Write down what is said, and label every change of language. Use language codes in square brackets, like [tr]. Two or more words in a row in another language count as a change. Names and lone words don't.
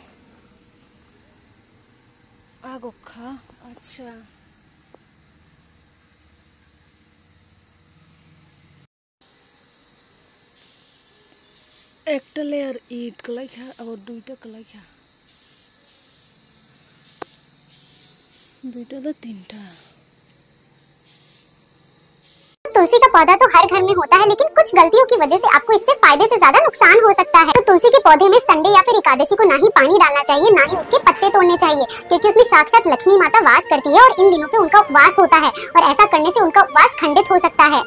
[trp] agokha acha [bn] একটা লেয়ার ইট কলাইখা আবার দুইটা কলাইখা দুইটা তো তিনটা। [hi] तुलसी का पौधा तो हर घर में होता है, लेकिन कुछ गलतियों की वजह से आपको इससे फायदे से ज्यादा नुकसान हो सकता है। तो तुलसी के पौधे में संडे या फिर एकादशी को ना ही पानी डालना चाहिए, ना ही उसके पत्ते तोड़ने चाहिए, क्योंकि उसमें साक्षात लक्ष्मी माता वास करती है और इन दिनों पे उनका उपवास होता है और ऐसा करने से उनका उपवास खंडित हो सकता है।